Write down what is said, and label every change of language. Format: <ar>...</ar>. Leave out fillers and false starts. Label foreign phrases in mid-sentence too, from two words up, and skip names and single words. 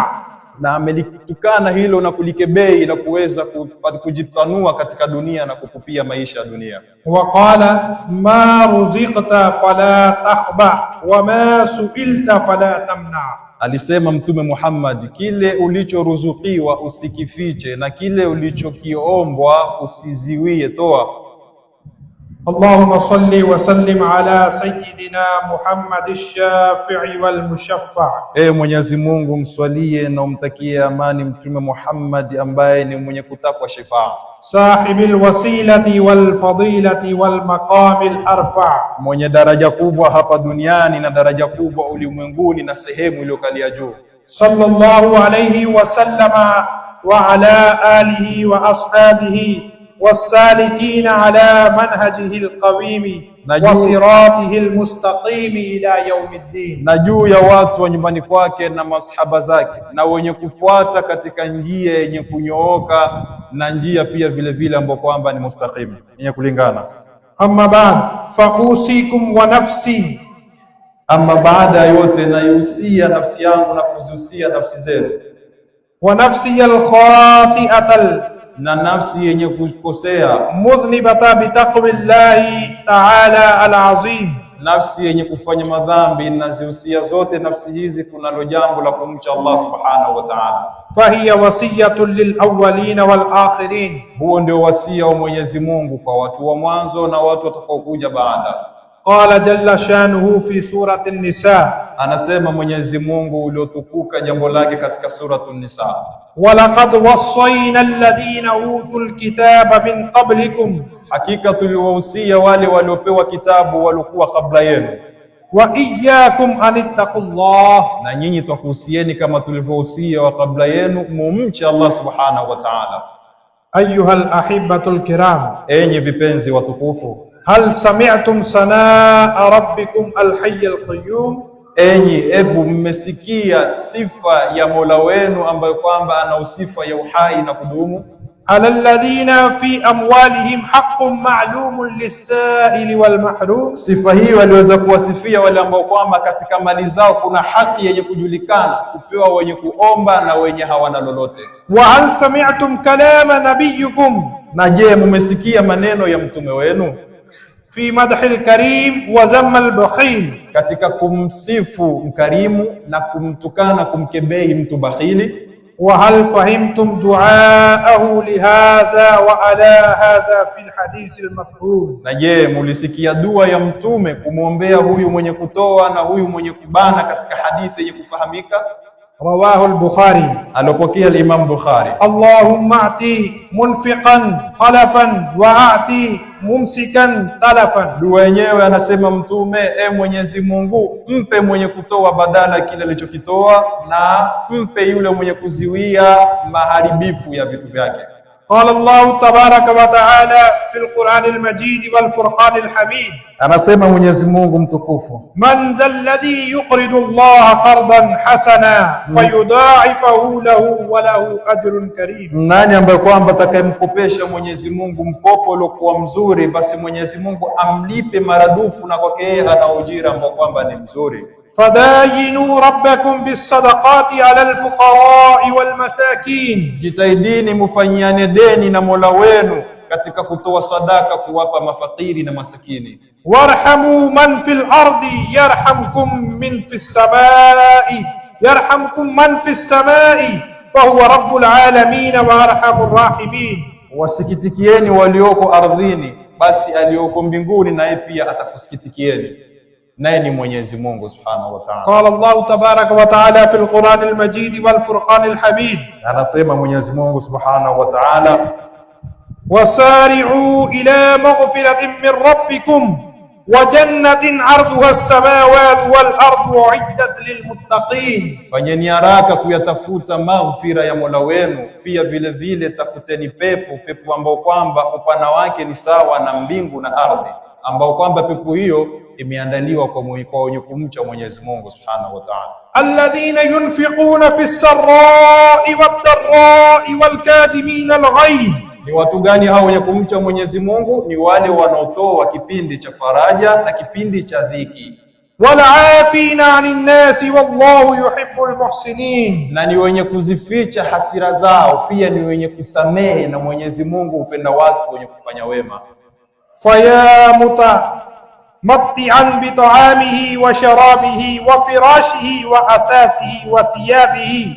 <sw>na amelitukana hilo na kulikebei na kuweza kujitanua katika dunia na kukupia maisha ya dunia.</sw> <ar>وقال ما رزقت فلا تخبأ وما سئلت فلا تمنع,</ar> <sw>alisema Mtume Muhammad, kile ulichoruzukiwa usikifiche na kile ulichokiombwa usiziwie, toa.</sw> <ar>اللهم صل وسلم على سيدنا محمد الشافع والمشفع',</ar> <sw>Mwenyezi Mungu mswalie na umtakie amani Mtume Muhammad ambaye ni mwenye kutakwa shifaa,</sw> <ar>صاحب الوسيلة والفضيلة والمقام الأرفع',</ar> <sw>mwenye daraja kubwa hapa duniani na daraja kubwa ulimwenguni na sehemu iliyokalia juu.</sw> <ar>صلى الله عليه وسلم وعلى آله وأصحابه والسالكين على منهجه القويم وصراطه المستقيم إلى يوم الدين.</ar> <sw>Na juu ya watu wa nyumbani kwake na masahaba zake na wenye kufuata katika njia yenye kunyooka na njia pia vile vile ambayo kwamba ni mustaqim yenye kulingana.</sw> <ar>أما بعد فأوصيكم ونفسي,</ar> <sw>amma baada yote naihusia nafsi yangu na kuzihusia nafsi zenu,</sw> <ar>ونفسي الخاطئة,</ar> <sw>na nafsi yenye kukosea,</sw> <ar>المذنبة بتقوى الله تعالى العظيم,</ar> <sw>nafsi yenye kufanya madhambi. Nazihusia zote nafsi hizi kunalo jambo la kumcha Allah</sw> <ar>سبحانه وتعالى. فهي وصية للأولين والآخرين,</ar> <sw>huo ndio wasia wa Mwenyezi Mungu kwa watu wa mwanzo na watu watakaokuja baada.</sw> <ar>قال جل شأنه في سورة النساء,</ar> <sw>anasema Mwenyezi Mungu uliotukuka jambo lake katika suratu an-Nisa,</sw> <ar>ولقد وصينا الذين أوتوا الكتاب من قبلكم,</ar> <sw>hakika tuliwahusia wale waliopewa kitabu walikuwa kabla yenu,</sw> <ar>وإياكم أن اتقوا الله,</ar> <sw>na nyinyi twakuhusieni kama tulivyohusia wa kabla yenu mumche Allah</sw> <ar>سبحانه وتعالى. أيها الأحبة الكرام,</ar> <sw>enyi vipenzi watukufu,</sw> <ar>هل سمعتم ثناء ربكم الحي القيوم,</ar> <sw>enyi ebu mmesikia sifa ya Mola wenu ambayo kwamba ana sifa ya uhai na kudumu.</sw> <ar>الذين في أموالهم حق معلوم للسائل والمحروم,</ar> <sw>sifa hiyo aliweza kuwasifia wale ambao kwamba katika mali zao kuna haki yenye kujulikana kupewa wenye kuomba na wenye hawana lolote.</sw> <ar>وهل سمعتم كلام نبيكم,</ar> <sw>na je mmesikia maneno ya mtume wenu</sw> <ar>في مدح الكريم وذم البخيل,</ar> <sw>katika kumsifu mkarimu na kumtukana kumkebei mtu bakhili.</sw> <ar>وهل فهمتم دعاءه لهذا وعلى هذا في الحديث المفهوم,</ar> <sw>na je mulisikia dua ya mtume kumwombea huyu mwenye kutoa na huyu mwenye kubana katika hadithi yenye kufahamika.</sw> <ar>رواه البخاري,</ar> <sw>alopokea al-Imam Bukhari.</sw> <ar>اللهم أعط منفقا خلفا وأعط ممسكا تلفا,</ar> <sw>dua yenyewe anasema mtume, Mwenyezi Mungu mpe mwenye kutoa badala kile alichokitoa na mpe yule mwenye kuziwia maharibifu ya vitu vyake.</sw> <ar>قال الله تبارك وتعالى في القرآن المجيد والفرقان الحميد,</ar> <sw>anasema Mwenyezi Mungu mtukufu,</sw> <ar>من ذا الذي يقرض الله قرضا حسنا فيضاعفه له وله أجر كريم,</ar> <sw>nani ambaye kwamba atakayemkopesha Mwenyezi Mungu mkopo uliokuwa mzuri, basi Mwenyezi Mungu amlipe maradufu na kwake yeye ana ujira ambao kwamba ni mzuri.</sw> <ar>فداينوا ربكم بالصدقة على الفقراء والمساكين,</ar> <sw>jitahidini mufanyiane deni na Mola wenu katika kutoa sadaka kuwapa mafakiri na masakini.</sw> <ar>ارحموا من في الأرض يرحمكم من في السماء يرحمكم من في السماء فهو رب العالمين وأرحم الراحمين,</ar> <sw>wasikitikieni walioko ardhini, basi aliyoko mbinguni naye pia atakusikitikieni, naye ni Mwenyezi Mungu</sw> <ar>سبحانه وتعالى. قال الله تبارك وتعالى في القرآن المجيد والفرقان الحميد,</ar> <sw>anasema Mwenyezi Mungu</sw> <ar>سبحانه وتعالى, وسارعوا إلى مغفرة من ربكم وجنة عرضها السماوات والأرض أعدت للمتقين,</ar> <sw>fanyeni haraka kuyatafuta maghfira ya Mola wenu, pia vile vile tafuteni pepo ambao kwamba upana wake ni sawa na mbingu na ardhi, ambao kwamba pepo hiyo imeandaliwa kwa wenye kumcha Mwenyezi Mungu</sw> <ar>سبحانه وتعالى. الذين ينفقون في السراء والضراء والكاظمين الغيظ,</ar> <sw>ni watu gani hao wenye kumcha Mwenyezi Mungu? Ni wale wanaotoa kipindi cha faraja na kipindi cha dhiki.</sw> <ar>والعافين عن الناس والله يحب المحسنين,</ar> <sw>na ni wenye kuzificha hasira zao, pia ni wenye kusamehe, na Mwenyezi Mungu hupenda watu wenye kufanya wema.</sw> <ar>فيا ممتعا بطعامه وشرابه وفراشه وأساسه وثيابه,</ar>